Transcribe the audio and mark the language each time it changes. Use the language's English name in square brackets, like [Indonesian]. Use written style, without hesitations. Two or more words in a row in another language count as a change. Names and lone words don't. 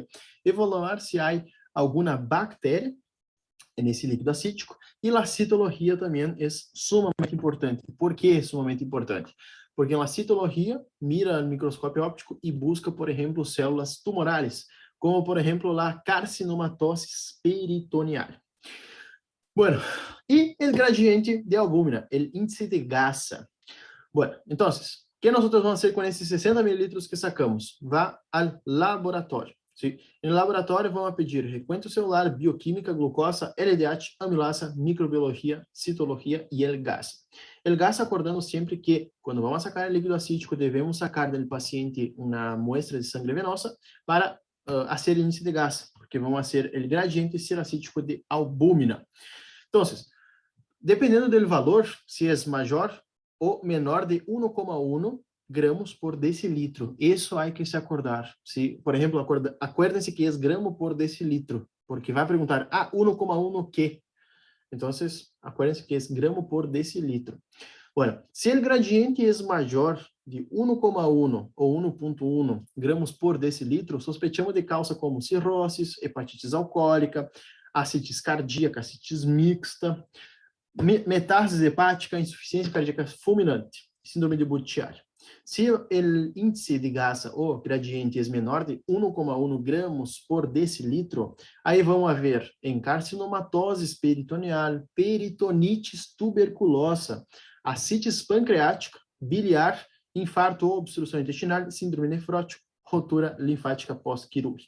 [Portuguese] Evaluar se há alguma bactéria nesse líquido acítico. E a citologia também é sumamente importante. Por que é sumamente importante? Porque a citologia mira no microscópio óptico e busca, por exemplo, células tumorais, como, por exemplo, a carcinomatosis peritoneal. [Spanish] Bueno, y el gradiente de albúmina, el índice de Gasa. Bueno, entonces, ¿qué nosotros vamos a hacer con esses 60 mililitros que sacamos? Va al laboratório. ¿Sí? En el laboratório vamos a pedir recuento celular, bioquímica, glucosa, LDH, amilasa, microbiología, citología y el Gasa. El Gasa, [Portuguese] acordando sempre que quando [Spanish] vamos a sacar el líquido acítico, devemos sacar del paciente uma muestra de sangre venosa para hacer el índice de Gasa, porque vamos a hacer el gradiente seracítico de albúmina. [Portuguese] Então, dependendo do valor, se é maior ou menor de 1,1 gramos por decilitro. Isso há que se acordar. Se, por exemplo, acuérdense que é gramo por decilitro, porque vai perguntar, 1,1 o quê? Então, acuérdense que é gramo por decilitro. Bueno, se o gradiente é maior de 1,1 ou 1,1 gramos por decilitro, sospechamos de causa como cirrose, hepatitis alcoólica, ascites cardíaca, ascites mixta, metástase hepática, insuficiência cardíaca fulminante, síndrome de Buchiari. Se o índice de Gasa ou gradiente é menor de 1,1 gramos por decilitro, aí vamos ver em carcinomatose peritoneal, peritonitis tuberculosa, ascites pancreática, biliar, infarto ou obstrução intestinal, síndrome nefrótica, rotura linfática pós-quirúrgica.